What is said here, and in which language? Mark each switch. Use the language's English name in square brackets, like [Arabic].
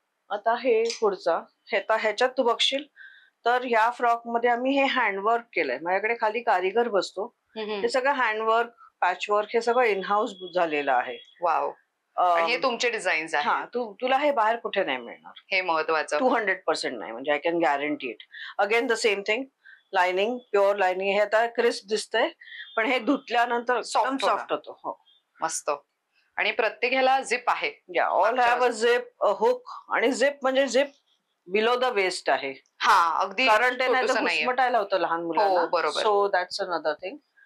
[Marathi] आता हे पुढचा ह्याच्यात तू बघशील तर ह्या फ्रॉक मध्ये आम्ही हे हँडवर्क केलंय. माझ्याकडे खाली कारिगर बसतो. हे सगळं हँडवर्क, पॅचवर्क हे सगळं इन हाऊस झालेलं आहे. वाव. आणि हे तुमचे डिझाईन्स आहेत. तुला हे बाहेर कुठे नाही मिळणार. हे महत्वाचं. [English] 200% [Marathi] नाही, म्हणजे [English] I can guarantee it. Again the same thing, lining, pure lining. [Marathi] हे आता क्रिस्प दिसतंय, पण हे धुतल्यानंतर सॉफ्ट होतो. हो, मस्त. आणि प्रत्येक ह्याला झिप आहे. [English] All have a zip, a hook. आणि zip म्हणजे zip below the waist आहे. [Marathi] अगदी, कारण ते नाही तर घुसमटायला होतं लहान मुलांना. बरोबर. [English] So that's another thing.